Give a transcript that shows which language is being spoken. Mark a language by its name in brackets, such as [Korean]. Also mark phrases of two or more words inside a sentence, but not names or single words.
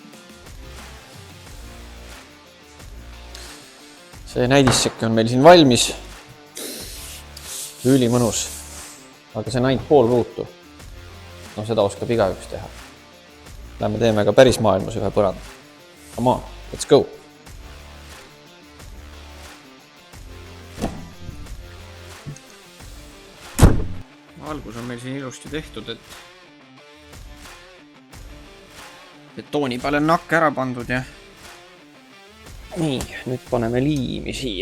[Estonian] See näidissekki on meil siin valmis. Ülimõnus. Aga see on ainult pool ruutu. Seda oskab igaüks teha. Lähme teeme ka päris maailmas ühe põranda. [English] Come on, let's go! [Estonian] Algus on meil siin ilusti tehtud, et betooni peale nakke ära pandud ja nii, nüüd paneme liimi siia.